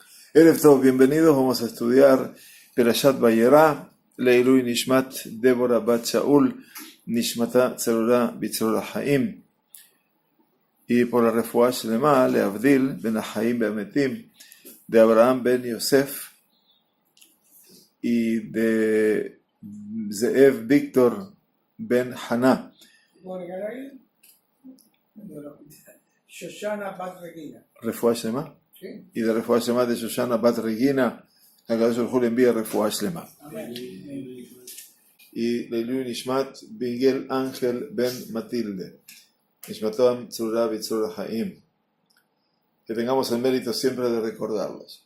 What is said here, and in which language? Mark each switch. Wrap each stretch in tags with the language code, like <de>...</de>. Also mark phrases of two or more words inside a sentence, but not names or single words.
<he>ערב טוב,</he> <es>bienvenidos. Vamos a estudiar</es> <he>פרשת וירא לעילוי נשמת Débora Bat Shaul, נשמתה צרורה בצרור החיים.</he> <es>Y por la</es> <he>רפואה שלמה, להבדיל בין חיים למתים,</he> <es>de Abraham Ben Yosef y de Zeev Víctor Ben Haná. Shoshana Bat Regina.</es> <he>רפואה שלמה.</he> <es>¿Sí? Y de</es> <he>רפואה שלמה</he> <es>de Shoshana Bat Regina,</es> <he>הקדוש ברוך הוא</he> <es>le envía</es> <he>רפואה שלמה. Y לעילוי נשמת Miguel Ángel Ben Matilde, נשמתם צרורה בצרור החיים.</he> <es>Que tengamos el mérito siempre de recordarlos.</es>